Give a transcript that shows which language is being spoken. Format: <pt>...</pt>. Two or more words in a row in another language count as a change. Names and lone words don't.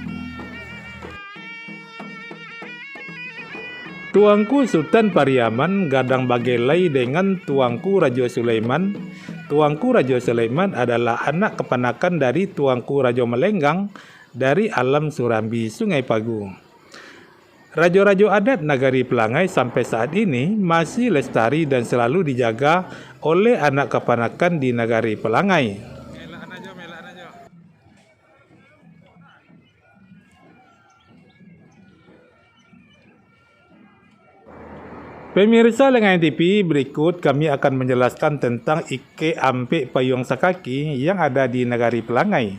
<id>Tuanku Sultan Pariaman</id> <min>gadang bagelai</min> <id>dengan Tuanku Rajo Sulaiman. Tuanku Rajo Sulaiman adalah anak kepanakan dari Tuanku Rajo Melenggang dari Alam Surambi, Sungai Pagu. Rajo-rajo adat Nagari Pelangai sampai saat ini masih lestari dan selalu dijaga oleh anak kepanakan di Nagari Pelangai. Pemirsa Lengayan TV, berikut kami akan menjelaskan tentang Ike Ampe Payuang Sakaki yang ada di Nagari Pelangai.</id>